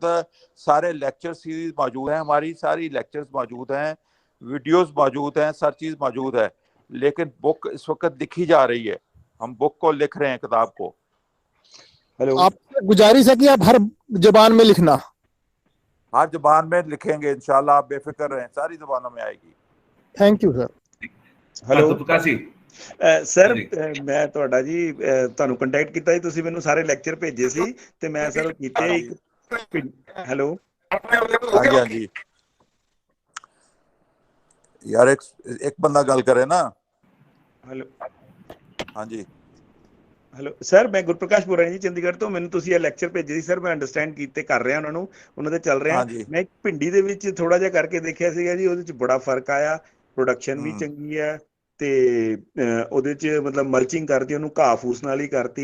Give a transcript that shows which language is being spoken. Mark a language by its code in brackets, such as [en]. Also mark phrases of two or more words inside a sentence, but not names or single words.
[hi] सारे [en] lecture series [hi] मौजूद हैं, हमारी सारी लेक्चर्स मौजूद हैं, वीडियोस मौजूद हैं, हर चीज मौजूद है। लेकिन बुक इस वक्त लिखी जा रही है, हम बुक को लिख रहे हैं, किताब को। हेलो, आपसे गुजारिश है कि आप हर जबान में लिखना। हर जबान में लिखेंगे इंशाल्लाह, आप बेफिक्र रहें, सारी जबानों में आएगी। [en] thank you sir. [hi] हेलो गुरप्रकाश जी। [pa] ਸਰ ਮੈਂ ਤੁਹਾਡਾ ਜੀ ਤੁਹਾਨੂੰ ਕੰਟੈਕਟ ਕੀਤਾ ਸੀ, ਤੁਸੀਂ ਮੈਨੂੰ ਸਾਰੇ ਲੈਕਚਰ ਭੇਜੇ ਸੀ ਤੇ ਮੈਂ ਸਰ ਕੀਤੇ ਇੱਕ। ਹੈਲੋ ਹਾਂਜੀ ਹਾਂਜੀ ਯਾਰ ਇੱਕ ਬੰਦਾ ਗੱਲ ਕਰੇ ਨਾ। [hi] हेलो हाँ जी [pa] ਹੈਲੋ ਸਰ, ਮੈਂ ਗੁਰਪ੍ਰਕਾਸ਼ ਬੋਲ ਰਿਹਾ ਜੀ ਚੰਡੀਗੜ੍ਹ ਤੋਂ। ਮੈਨੂੰ ਤੁਸੀਂ ਇਹ ਲੈਕਚਰ ਭੇਜੇ ਸੀ ਸਰ, ਮੈਂ ਅੰਡਰਸਟੈਂਡ ਕੀਤੇ ਕਰ ਰਿਹਾ ਉਹਨਾਂ ਨੂੰ, ਉਹਨਾਂ ਦੇ ਚੱਲ ਰਿਹਾ। ਮੈਂ ਇੱਕ ਭਿੰਡੀ ਦੇ ਵਿੱਚ ਥੋੜਾ ਜਿਹਾ ਕਰਕੇ ਦੇਖਿਆ ਸੀਗਾ ਜੀ, ਉਹਦੇ ਚ ਬੜਾ ਫਰਕ ਆਇਆ, ਪ੍ਰੋਡਕਸ਼ਨ ਵੀ ਚੰਗੀ ਹੈ ਤੇ ਉਹਦੇ ਚ ਮਤਲਬ ਮਲਚਿੰਗ ਕਰਤੀ, ਉਹਨੂੰ ਘਾਹ ਫੂਸ ਨਾਲ ਹੀ ਕਰਤੀ।